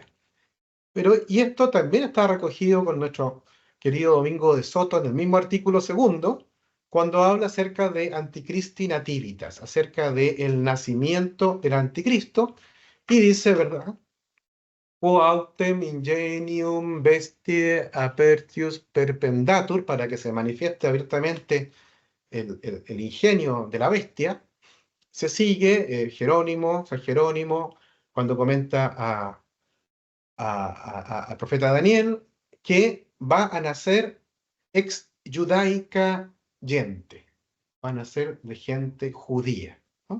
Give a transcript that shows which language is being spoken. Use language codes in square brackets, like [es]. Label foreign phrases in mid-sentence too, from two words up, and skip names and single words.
[es] Y esto también está recogido con nuestro querido Domingo de Soto en el mismo artículo segundo, cuando habla acerca de [la] Antichristi Nativitas, [es] acerca del nacimiento del anticristo, y dice, ¿verdad? [la] O autem ingenium bestie apertius perpendatur, [es] para que se manifieste abiertamente el ingenio de la bestia. Se sigue San Jerónimo, cuando comenta al profeta Daniel, que va a nacer [la] ex judaica gente, [es] va a nacer de gente judía, ¿no?